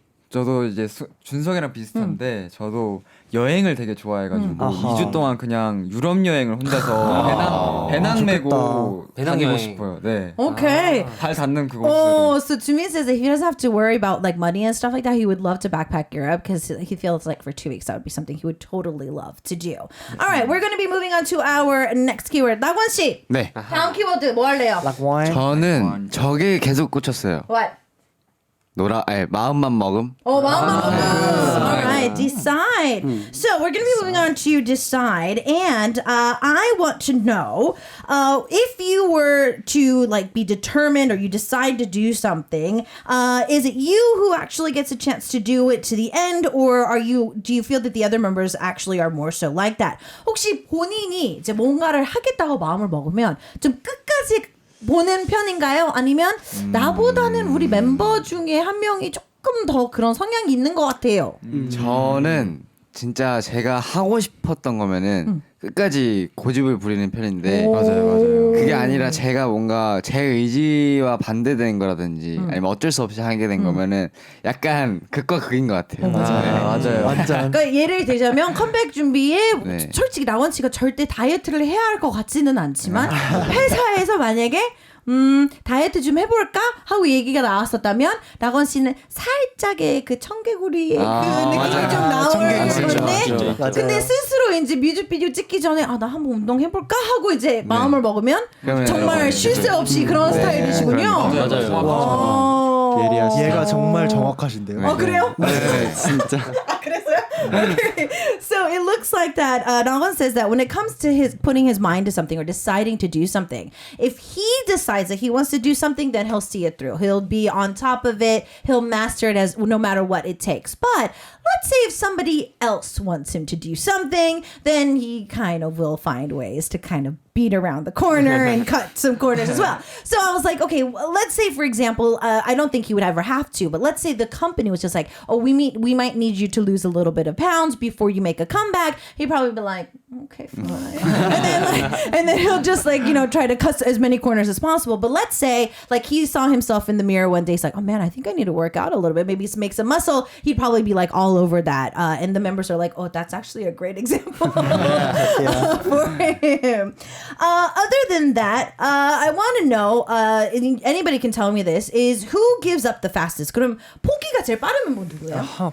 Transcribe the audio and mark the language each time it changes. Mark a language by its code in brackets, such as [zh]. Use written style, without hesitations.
[ko] 저도 이제 준석이랑 비슷한데 저도 여행을 되게 좋아해가지고 2주 동안 그냥 유럽 여행을 혼자서 배낭 메고 다니고 싶어요. 네. [en] Okay. [ko] 발 닿는 그곳으로. [en] So Jimin says that he doesn't have to worry about like money and stuff like that. He would love to backpack Europe because he feels like for 2 weeks that would be something he would totally love to do. All right, we're going to be moving on to our next keyword. [ko] 나권 씨. 네. 다음 키워드 뭐 할래요? 저는 저게 계속 꽂혔어요. [en] What? [ko] 마음만 먹음. 마음만 먹음. [en] All right, decide. So we're going to be moving on to decide, and I want to know if you were to like be determined or you decide to do something, is it you who actually gets a chance to do it to the end, or do you feel that the other members actually are more so like that? [ko] 혹시 본인이 이제 뭔가를 하겠다고 마음을 먹으면 좀 끝까지 보는 편인가요? 아니면 나보다는 우리 멤버 중에 한 명이 조금 더 그런 성향이 있는 것 같아요. 저는 진짜 제가 하고 싶었던 거면은 끝까지 고집을 부리는 편인데 맞아요. 그게 아니라 제가 뭔가 제 의지와 반대되는 거라든지 아니면 어쩔 수 없이 하게 된 거면은 약간 극과 극인 것 같아요. 맞아요. 완전. 그러니까 예를 들자면 컴백 준비에 네. 솔직히 라원 씨가 절대 다이어트를 해야 할 것 같지는 않지만 회사에서 만약에 다이어트 좀 해볼까 하고 얘기가 나왔었다면 라건 씨는 살짝의 그 청개구리의 그 느낌이 좀 나오는 건데 근데 스스로 이제 뮤직비디오 찍기 전에 나 한번 운동해볼까 하고 이제 마음을 먹으면 정말 쉴 새 없이 그런 스타일이시군요. 맞아요. 얘가 정말 정확하신데요. 그래요? 네 진짜. 그랬어요? Okay. [en] So it looks like that Nawan says that when it comes to his putting his mind to something or deciding to do something, if he decides that he wants to do something, then he'll see it through. He'll be on top of it. He'll master it as no matter what it takes. But let's say if somebody else wants him to do something, then he kind of will find ways to kind of beat around the corner and cut some corners as well. So I was like, okay, well, let's say for example, I don't think he would ever have to, but let's say the company was just like, we might need you to lose a little bit of pounds before you make a comeback. He'd probably be like, okay, fine. and then he'll just like, try to cut as many corners as possible. But let's say like he saw himself in the mirror one day, he's like, oh man, I think I need to work out a little bit, maybe make some muscle. He'd probably be like all over that. And the members are like, oh, that's actually a great example for him. Other than that, I want to know, anybody can tell me this, is who gives up the fastest? [ko] 그럼 포기가 제일 빠른 멤버 누구예요?